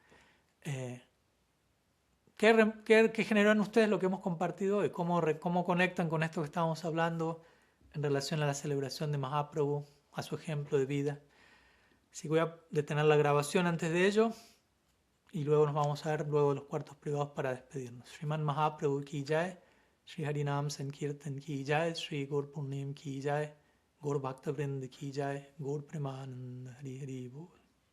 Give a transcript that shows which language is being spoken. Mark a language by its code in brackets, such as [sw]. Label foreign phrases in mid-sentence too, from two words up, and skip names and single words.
[es] ¿Qué generó en ustedes lo que hemos compartido hoy? ¿Cómo conectan con esto que estábamos hablando en relación a la celebración de Mahaprabhu, a su ejemplo de vida? Así que voy a detener la grabación antes de ello. Y luego nos vamos a ver luego de los cuartos privados para despedirnos. [hi] श्रीमन् महाप्रभु की जय, श्री हरिनाम संकीर्तन की जय, श्री गौर पूर्णिम की जय, गौर भक्त वृन्द की जय, गौर प्रेमानन्द हरि हरि बोल.